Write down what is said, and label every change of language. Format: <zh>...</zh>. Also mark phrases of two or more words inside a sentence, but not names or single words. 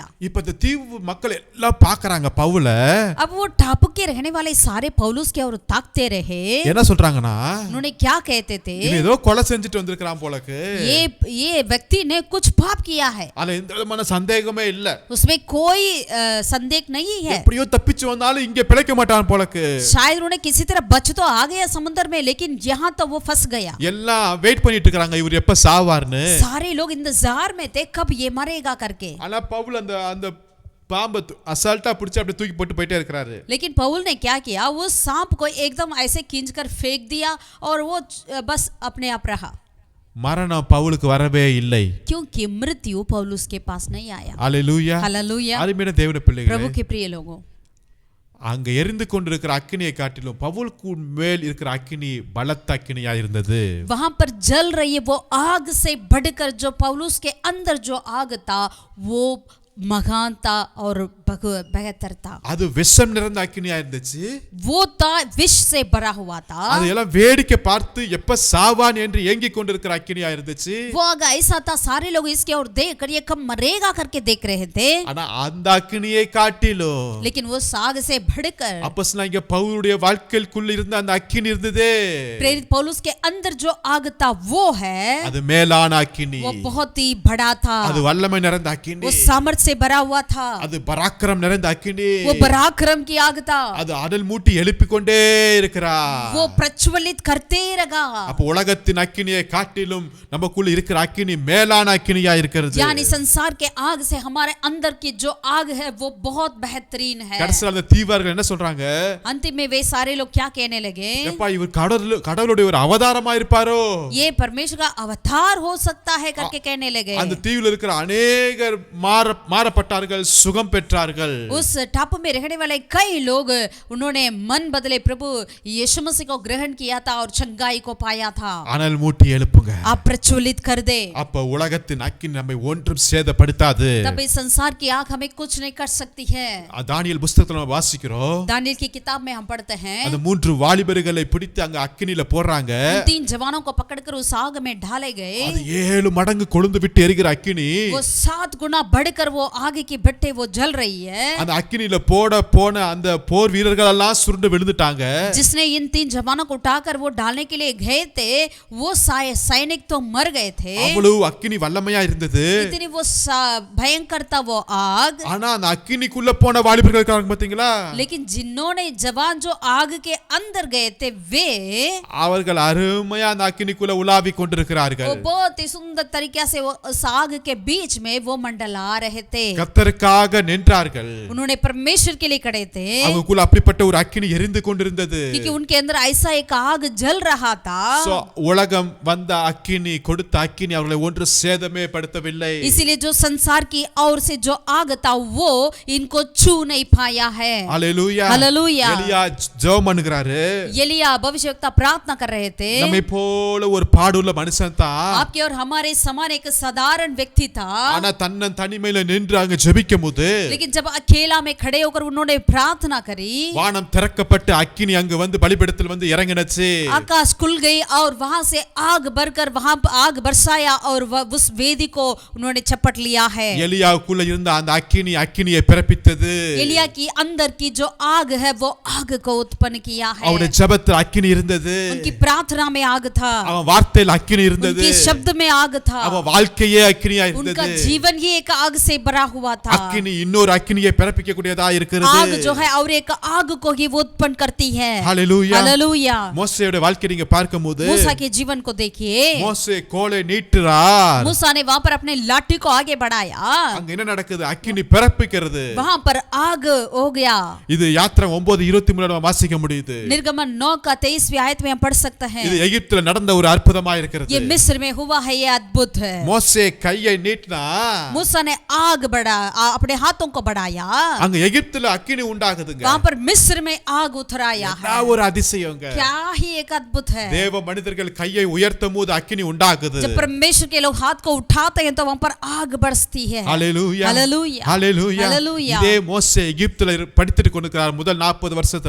<ta>இப்ப இந்த தீவு மக்கள் எல்லாம் பார்க்கறாங்க பவுல</ta> <hi>अब वो टापू के रहने वाले सारे पौलुस की ओर ताकते रहे</hi> <ta>என்ன சொல்றாங்கன்னா</ta> <hi>उन्होंने क्या कहते थे</hi> <ta>இவன் ஏதோ கொலை செஞ்சுட்டு வந்திருக்கான் போலக்கு</ta> <hi>ये व्यक्ति ने कुछ पाप किया है</hi> <ta>அதுல எந்த விதமான சந்தேகமே இல்ல</ta> <hi>उसमें कोई संदेह नहीं है</hi> <ta>எப்படியோ தப்பிச்சு வந்தாலும் இங்க பிழைக்க மாட்டான் போலக்கு</ta> <hi>शायद उन्होंने किसी तरह बच तो आ गया समुद्र में लेकिन यहाँ तो वो फंस गया</hi> <ta>எல்லாம் வெயிட் பண்ணிட்டு இருக்காங்க இவர் எப்ப சாவார்னு</ta> <hi>सारे लोग इंतजार में थे कब ये मरेगा करके</hi> <ta>ஆனா பவுல் அந்த அந்த பாம்பை அசால்ட்டா பிடிச்சு அப்படியே தூக்கி போட்டு போயிட்டே இருக்கிறாரு.</ta> <hi>लेकिन पौल ने क्या किया, वो सांप को एकदम ऐसे खींचकर फेंक दिया और वो बस अपने आप रहा,</hi> <ta>மரணம் பவுலுக்கு வரவே இல்லை.</ta> <hi>क्योंकि मृत्यु पौलुस के पास नहीं आया.</hi> <ta>அல்லேலூயா.</ta> <hi>हालेलुया.</hi> <ta>அருமையான தேவனுடைய</ta> <hi>प्रभु</hi> <ta>பிள்ளைகளே,</ta> <hi>के प्रिय लोगों,</hi> <ta>அங்க எரிந்து கொண்டிருக்கிற அக்கினியை காட்டிலும் பவுலுக்கு மேல் இருக்கிற அக்கினி பலத்த அக்கினியா இருந்தது.</ta> <hi>वहां पर जल रही है वो आग से बढ़कर जो पौलुस के अंदर जो आग था वो महान था और बेहतर था.</hi> <ta>அது விஷம் நிறைந்த அக்கினியா இருந்துச்சு.</ta> <hi>वो था विष से भरा हुआ था.</hi> <ta>அது எல்லாம் வேடிக்கை பார்த்து எப்ப சாவான் என்று ஏங்கிக் கொண்டிருக்கிற அக்கினியா இருந்துச்சு.</ta> <hi>वो आग ऐसा था, सारे लोग इसके और देखकर ये कब मरेगा करके देख रहे थे.</hi> <ta>ஆனா அந்த அக்கினியை காட்டிலும்</ta> <hi>लेकिन वो आग से बढ़कर</hi> <ta>அப்போஸ்தலனாகிய பவுலுடைய வாழ்க்கைக்குள்ள இருந்த அந்த அக்கினி இருந்ததே,</ta> <hi>प्रेरित पौलुस के अंदर जो आग था वो है,</hi> <ta>அது மேலான அக்கினி.</ta> <hi>वो बहुत ही बड़ा था.</hi> <ta>அது வல்லமை நிறைந்த அக்கினி.</ta> <hi>वो सामर्थ से भरा हुआ था.</hi> <ta>அது பராக்கிரம் நிறைந்த அக்கினி.</ta> <hi>वो पराक्रम की आग था.</hi> <ta>அது அனல் மூட்டி எழுப்பிக் கொண்டே இருக்கிறார்.</ta> <hi>वो प्रज्वलित करते रहा.</hi> <ta>அப்ப உலகத்தின் அக்கினியை காட்டிலும் நமக்குள்ள இருக்கிற அக்கினி மேலான அக்கினியா இருக்கிறது.</ta> <hi>यानी संसार के आग से हमारे अंदर की जो आग है वो बहुत बेहतरीन है.</hi> <ta>கடைசில அந்த தீவார்கள் என்ன சொல்றாங்க,</ta> <hi>अंतिम में वे सारे लोग क्या कहने लगे,</hi> <ta>எப்பா இவர் கடவுளுடைய ஒரு அவதாரமா இருப்பாரோ,</ta> <hi>ये परमेश्वर का अवतार हो सकता है करके कहने लगे.</hi> <ta>அந்த தீவில் இருக்கிற अनेகர் மாறப்பட்டார்கள், சுகம் பெற்றார்கள்.</ta> <hi>उस टापू में रहने वाले कई लोग उन्होंने मन बदले, प्रभु यीशु मसीह को ग्रहण किया था और चंगाई को पाया था.</hi> <ta>அனல் மூட்டி எழுப்புங்க.</ta> <hi>आप प्रज्वलित कर दे.</hi> <ta>அப்ப உலகத்தின் அக்கினி நம்மை ஒன்றும் சேதப்படுத்தாது.</ta> <hi>तब इस संसार की आग हमें कुछ नहीं कर सकती है.</hi> <ta>தானியேல் புத்தகத்துல நம்ம வாசிக்கிறோம்,</ta> <hi>दानियेल की किताब में हम पढ़ते हैं,</hi> <ta>அந்த 3 வாலிபர்களை பிடித்து அங்க அக்கினில போடுறாங்க.</ta> <hi>3 जवानों को पकड़कर उस आग में डाले गए.</hi> <ta>அது 7 மடங்கு கொழுந்து விட்டு எரிகிற அக்கினி.</ta> <hi>वो 7 गुना बढ़कर वो आगे की भट्टे वो जल रही है.</hi> <ta>அந்த அக்கினில போன அந்த போர் வீரர்கள் எல்லாம் சுருண்டு விழுந்துட்டாங்க.</ta> <hi>जिसने इन 3 जवानों को उठाकर वो डालने के लिए गए थे वो सैनिक तो मर गए थे.</hi> <ta>அவ்வளவு அக்கினி வல்லமையா இருந்தது.</ta> <hi>इतनी वो भयंकर था वो आग.</hi> <ta>ஆனா அந்த அக்கினிக்குள்ள போன வாலிபர்கள் இருக்காங்க பாத்தீங்களா,</ta> <hi>लेकिन जिन्होंने जवान जो आग के अंदर गए थे वे</hi> <ta>அவர்கள் அருமையா அந்த அக்கினிக்குள்ள உலாவி கொண்டிருக்கிறார்கள்.</ta> <hi>वो बहुत ही सुंदर तरीके से वो उस आग के बीच में वो मंडला रहे थे.</hi> <ta>கர்த்தருக்காக நின்றார்கள்.</ta> <hi>उन्होंने परमेश्वर के लिए खड़े थे.</hi> <ta>அவங்களுக்குள்ள அப்படிப்பட்ட ஒரு அக்கினி எரிந்து கொண்டிருந்தது.</ta> <hi>क्योंकि उनके अंदर ऐसा एक आग जल रहा था.</hi> <ta>உலகம் வந்த அக்கினி கொடுத்த அக்கினி அவர்களை ஒன்று சேதமே படுத்தவில்லை.</ta> <hi>इसीलिए जो संसार की ओर से जो आग था वो इनको छू नहीं पाया है.</hi> <ta>हालेलुया.</ta> <hi>हालेलुया.</hi> <ta>எலியா ஜெபம் பண்ணுகிறாரு.</ta> <hi>एलिया भविष्यवक्ता प्रार्थना कर रहे थे.</hi> <ta>நம்மை போல ஒரு பாடுள்ள மனுஷன் தான்.</ta> <hi>आपके और हमारे समान एक साधारण व्यक्ति था.</hi> <ta>ஆனா தனிமையில நின்று அங்க ஜெபிக்கும்போது,</ta> <hi>लेकिन जब अकेला में खड़े होकर उन्होंने प्रार्थना करी,</hi> <ta>வானம் திறக்கப்பட்டு அக்கினி அங்க வந்து பலிபீடத்தில் வந்து இறங்கினச்சு.</ta> <hi>आकाश खुल गई और वहां से आग भरकर वहां आग बरसाया और उस वेदी को उन्होंने चपट लिया है.</hi> <ta>எலியாவுக்குள்ள இருந்த அந்த அக்கினியை பிறப்பித்தது.</ta> <hi>एलिया की अंदर की जो आग है वो आग को उत्पन्न किया है.</hi> <ta>அவருடைய ஜெபத்தில் அக்கினி இருந்தது.</ta> <hi>उनकी प्रार्थना में आग था.</hi> <ta>அவன் வார்த்தையில் அக்கினி இருந்தது.</ta> <hi>उनके शब्द में आग था.</hi> <ta>அவன் வாழ்க்கையே அக்கினியா</ta> <hi>उनका</hi> <ta>இருந்தது.</ta> <hi>जीवन ही एक आग से भरा हुआ था.</hi> <ta>அக்கினி இன்னொரு அக்கினியை பிறப்பிக்க கூடியதா இருக்கிறது.</ta> <hi>आग जो है और एक आग को ही वो उत्पन्न करती है.</hi> <ta>हालेलुया.</ta> <hi>हालेलुया.</hi> <ta>மோசேயோட வாழ்க்கையை நீங்க பார்க்கும்போது,</ta> <hi>मूसा के जीवन को देखिए.</hi> <ta>மோசே கோலை நீட்டுறார்.</ta> <hi>मूसा ने वहां पर अपने लाठी को आगे बढ़ाया.</hi> <ta>அங்க என்ன நடக்குது, அக்கினி பிறப்பிக்கிறது.</ta> <hi>वहां पर आग हो गया.</hi> <ta>இது யாத்திரை 9:23 நம்ம வாசிக்க முடியுது.</ta> <hi>निर्गमन 9 का 23वीं आयत में हम पढ़ सकते हैं.</hi> <ta>இது எகிப்துல நடந்த ஒரு அற்புதமா இருக்கிறது.</ta> <hi>ये मिस्र में हुआ है, ये अद्भुत है.</hi> <ta>மோசே கையை நீட்டினா</ta> <hi>मूसा ने आग अपने हाथों को बढ़ाया.</hi> <ta>அங்க எகிப்துல அக்கினி உண்டாகுதுங்க.</ta> <hi>वहां पर मिस्र में आग उतराया है.</hi> <ta>ஒரு அதிசயங்க.</ta> <hi>क्या ही एक अद्भुत है.</hi> <ta>தேவ மனிதர்கள் கையை உயர்த்தும் போது அக்கினி உண்டாகுது.</ta> <hi>जब परमेश्वर के लोग हाथ को उठाते हैं तो वहां पर आग बरसती है.</hi> <ta>हालेलुया.</ta> <hi>हालेलुया.</hi> <ta>हालेलुया.</ta> <hi>हालेलुया.</hi> <ta>இதே மோசே எகிப்துல படித்துட்டு கொண்டிருக்கிறார் முதல் 40 வருஷத்துல.</ta>